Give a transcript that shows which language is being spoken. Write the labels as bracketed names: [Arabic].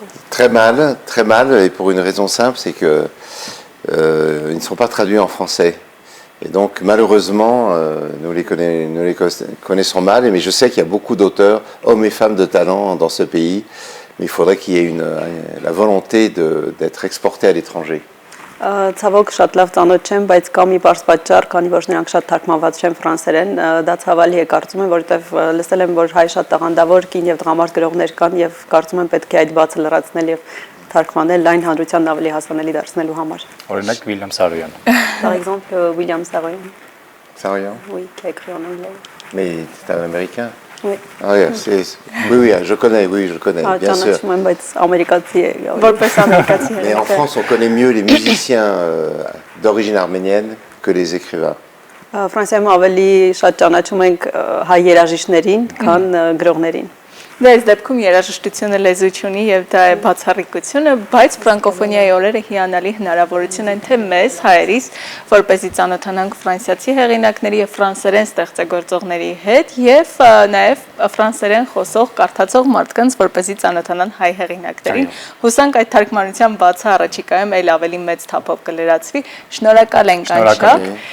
[French] Très mal, et pour une raison simple, c'est que ils ne sont pas traduits en français. Et donc malheureusement, nous les connaissons mal, mais je sais qu'il y a beaucoup d'auteurs, hommes et femmes de talent dans ce pays, mais il faudrait qu'il y ait la volonté d'être exportés à l'étranger. [Armenian] Ցավոք շատ լավ ծանոթ չեմ, բայց կա մի բարձ պատճառ, քանի որ նրանք շատ թարգմանված չեն ֆրանսերեն, դա ցավալի է կարծում եմ, որովհետև լսել եմ, որ հայ շատ տաղանդավոր կին եւ տղամարդ գրողներ կան եւ կարծում եմ պետք է այդ բացը լրացնել եւ թարգմանել լայն հանրությանն ավելի հասանելի դարձնելու համար։ Օրինակ Վիլյամ Սարոյան։ [French] Par exemple, William Saroyan. Saroyan? Oui, qui a écrit en anglais. Mais c'est un Américain? Oui. Ah, oui, je connais, bien sûr. Mais en France, on connaît mieux les musiciens d'origine arménienne que les écrivains. [Armenian] Ֆրանսիայում ավելի շատ ճանաչում ենք հայ երաժիշտներին, քան գրողներին։ Այս դեպքում երաժշտությունը լեզու ունի եւ դա է բացառիկությունը, բայց ֆրանկոֆոնիայի օրերը հիանալի հնարավորություն են թե մեզ հայերիս, որպեսզի ծանոթանանք ֆրանսիացի հեղինակների եւ ֆրանսերեն ստեղծագործողների հետ եւ նաեւ ֆրանսերեն խոսող, կարդացող մարդկանց, որպեսզի ծանոթանան հայ հեղինակներին։ Հուսանք այդ թարգմանության բացը առաջիկայում այլ ավելի մեծ թափով կլրացվի։ Շնորհակալ ենք անշահ։